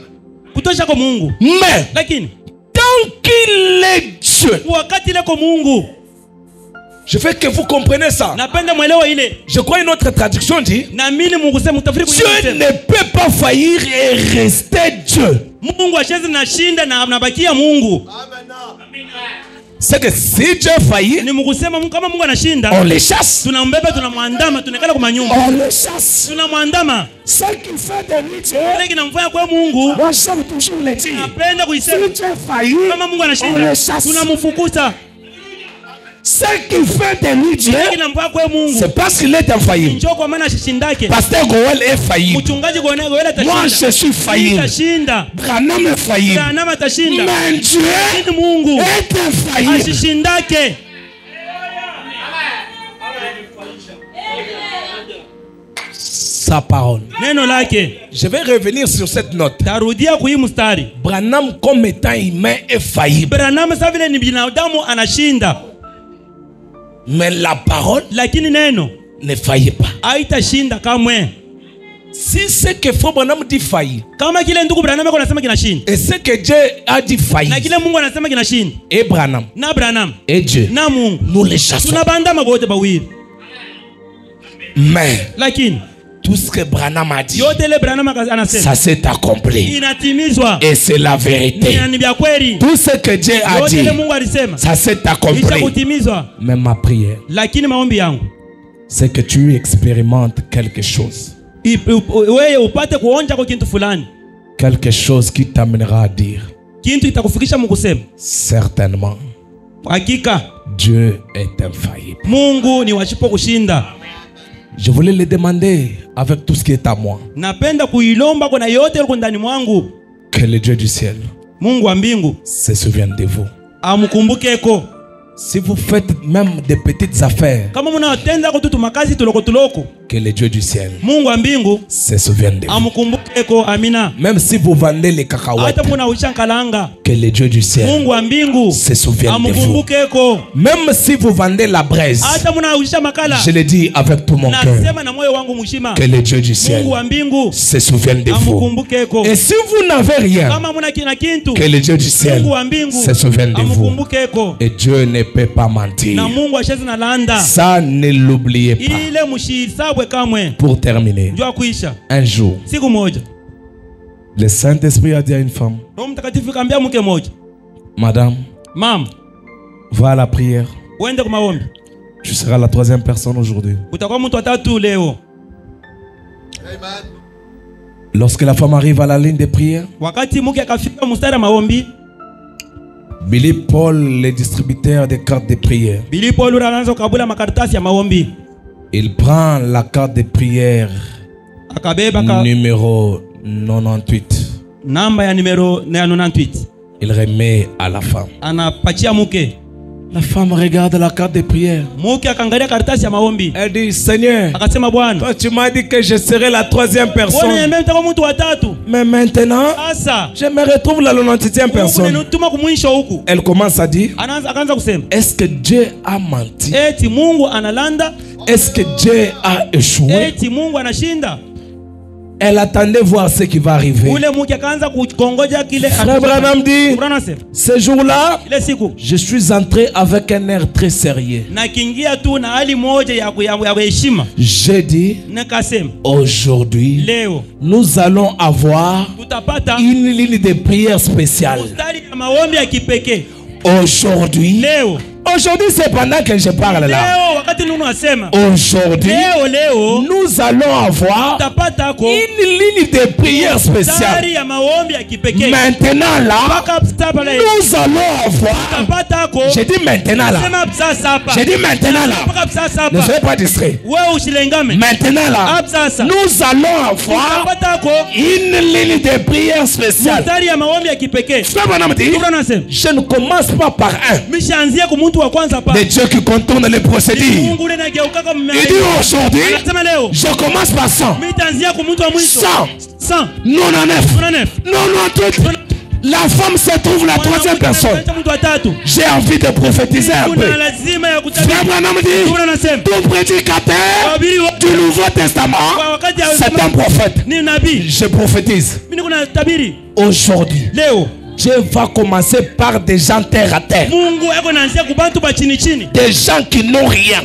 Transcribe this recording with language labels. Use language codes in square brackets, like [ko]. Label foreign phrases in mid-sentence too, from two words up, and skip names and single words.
[fr] Mais tant qu'il est Dieu, je veux que vous compreniez ça. Je crois une autre traduction dit, Dieu ne peut pas faillir et rester Dieu. C'est que si Dieu faillit, [sw] Ni mkusema kama Mungu anashinda, [fr] on les chasse. [sw] tunambeba tunamwandama, tunakala kwa nyumba. [fr] On les chasse. [sw] Tunamwandama. [fr] Ce qui fait de lui Dieu, [sw] Kile kinamfanya kwa Mungu, [fr] moi j'aime toujours le dire. [sw] napenda kuisema. [fr] Si Dieu faillit, [sw] Kama Mungu [fr] on [sw] anashinda, [fr] les chasse. [sw] tunamfukuza. [fr] Ce qui fait de lui Dieu, [sw] Kile kinamfanya kwa Mungu, [fr] c'est parce qu'il est infaillible. [sw] njoo kwa maana shindake. [fr] Pasteur Goël est faillible. [sw] Mchungaji Goël atashinda. [fr] Moi je suis faillible. [sw] Atashinda. [fr] Branham est faillible. [sw] Branham atashinda. [fr] Mais Dieu [sw] Lakini Mungu [fr] est infaillible. [sw] asishindake. [fr] Sa parole. [sw] Neno lake. [fr] Je vais revenir sur cette note. [sw] Tarudia kwa hii mstari. [fr] Branham comme étant humain est faillible. [sw] Branham sasa vile ni binadamu anashinda. [fr] Mais la parole [sw] Lakini neno [fr] ne faillit pas. [sw] haitashinda kamwe. [fr] Si ce que Frère Branham dit faillit, [sw] Kama kile ndugu Branham yako anasema kinashinda, [fr] et ce que Dieu a dit [sw] na [fr] faillit, [sw] kile Mungu anasema kinashinda, [fr] et Branham, [sw] na Branham [fr] et Dieu, [sw] na Mungu [fr] nous les chassons. [sw] tunabandama wote bawili. [fr] Mais [sw] Lakini [fr] tout ce que Branham a dit, [sw] yote ile Branham anasema [fr] ça s'est accompli. [sw] inatimizwa. [fr] Et c'est la vérité. [sw] Ni vya kweli. [fr] Tout ce que Dieu a [sw] Yote [fr] dit, [sw] ile Mungu alisema [fr] ça s'est [sw] isha [fr] accompli. [sw] kutimizwa. [fr] Mais ma prière, [sw] Lakini maombi yangu [fr] c'est que tu expérimentes quelque chose. [sw] wewe upate kuonja kwa kitu fulani, [fr] Quelque chose qui t'amènera à dire, [sw] kitu kitakufikisha mkusema [fr] certainement, [sw] hakika [fr] Dieu est infaillible. [sw] Mungu ni washipo kushinda. [fr] Je voulais le demander avec tout ce qui est à moi. [sw] Napenda kuilomba kwa yote yako ndani mwangu. [fr] Que le Dieu du ciel [sw] Mungu wa mbingu [fr] se souvienne de vous. [sw] amkumbukeko. [fr] Si vous faites même des petites affaires, [sw] Kama mnatenda kwa tutu makazi tuloko, [fr] que le Dieu du ciel [sw] Mungu wa mbingu [fr] se souvienne de vous. [sw] amkumbukeko. Amina. [fr] Même si vous vendez les cacahuètes, [sw] Hata muna ushankalanga, [fr] que le Dieu du ciel [sw] Mungu wa mbingu [fr] se souvienne de vous. [sw] amkumbukeko. [fr] Même si vous vendez la braise, [sw] Hata muna usha makala, [fr] je le dis avec tout mon cœur, [sw] nasema na moyo wangu mshima, [fr] que le Dieu du ciel [sw] Mungu wa mbingu [fr] se souvienne de vous. [sw] amkumbukeko. [fr] Et si vous n'avez rien, [sw] Kama muna kina kintu, [fr] que le Dieu du ciel [sw] Mungu wa mbingu [fr] se souvienne de vous. [sw] amkumbukeko. [fr] Et Dieu ne peut pas mentir. [sw] Na Mungu ashezi na landa. [fr] Ça, ne l'oubliez pas. [sw] Ile mushisabwe kamwe. [fr] Pour terminer, [sw] Njoo kuisha. [fr] un jour, [sw] Siku moja [fr] le Saint-Esprit a dit à une femme, [sw] Roho Mtakatifu kaambia mke moja, [fr] Madame, [sw] Mam, [fr] va à la prière. [sw] uende kwa maombi. [fr] Tu seras la troisième personne aujourd'hui. [sw] Utakuwa mtu wa tatu leo. [fr] Lorsque la femme arrive à la ligne de prière, [sw] Wakati mke akafika mstari wa maombi, [fr] Billy Paul, le distributeur des cartes de prière, [sw] Billy Paul anaanza kukabula makaratasi ya maombi. [fr] il prend la carte de prière [sw] Akabeba [fr] numéro 98. [sw] namba ya numero 98. [fr] Il remet à la femme. [sw] Anapachia mke. [fr] La femme regarde la carte de prière. [sw] Mke akaangalia karatasi ya maombi. [fr] Elle dit, Seigneur, [sw] Akasema, Bwana, [fr] toi tu m'as dit que je serai la troisième [sw] Bwana [fr] personne. [sw] niambia nitakuwa mtu wa tatu. [fr] Mais maintenant, [sw] Sasa [fr] je me retrouve la 98e [sw] Mungu [fr] personne. [sw] ananituma kumwisho huku. [fr] Elle commence à dire, [sw] Akaanza kusema, [fr] est-ce que Dieu a menti? [sw] eti Mungu analanda, [fr] Est-ce que Dieu a échoué? [sw] eti Mungu anashinda. [fr] Elle attendait voir ce qui va arriver. [sw] Ule mke akaanza kukongoja kile. [fr] Frère Branham dit, [sw] Branham anasema, [fr] ce jour-là, [sw] ile siku [fr] je suis entré avec un air très sérieux. [sw] na kiingia tu na hali moja ya heshima. [fr] J'ai dit, [sw] Nikasema, [fr] aujourd'hui, [sw] leo [fr] nous allons avoir [sw] tutapata [fr] une ligne de prière spéciale. [sw] mstari ya maombi ya kipekee. [fr] Aujourd'hui, [sw] Leo [fr] c'est pendant que je parle là. [sw] leo wakati Mungu anasema, [fr] Aujourd'hui, [sw] leo [fr] nous allons avoir [sw] tutapata ko [fr] une ligne de prière spéciale. [sw] mstari ya maombi ya kipekee. [fr] Maintenant là, [sw] Mpaka hapa leo [fr] nous allons avoir. [sw] tutapata ko. [fr] J'ai dit maintenant là. [sw] Sema sasa hapa. [fr] J'ai dit maintenant là. [sw] Mpaka sasa [fr] Ne [sw] hapa. [fr] soyez pas distrait. [sw] Wewe usilengame. [fr] Maintenant là, [sw] Sasa [fr] nous allons avoir [sw] tutapata ko [fr] une ligne de prière spéciale. [sw] mstari ya maombi ya kipekee. [fr] Frère Branham dit, [sw] Mungu anasema, [fr] je ne commence pas par un. [sw] mishaanzia kwa mtu wa kwanza hapa. [fr] Des dieux qui contournent les procédures. [sw] Mungu ule anageuka kama [fr] Il dit aujourd'hui, [sw] anasema leo [fr] je commence par 100. [sw] mitaanzia kwa mtu wa mwisho. [fr] 100. [sw] 100 [fr] 99. 99. La femme se trouve la troisième personne. [sw] mtu wa tatu. [fr] J'ai envie de prophétiser un peu. [sw] Kuna lazima ya kutabiri. [fr] Frère Branham dit, [sw] Mungu anasema, [fr] tout prédicateur du Nouveau Testament, c'est un prophète. [sw] ni nabii. [fr] Je prophétise. [sw] Mimi kuna tabiri. [fr] Aujourd'hui, [sw] Leo [fr] Dieu va commencer par des gens terre à terre. [sw] Mungu yako naanzia kwa bantu ba chini chini. [fr] Des gens qui n'ont rien.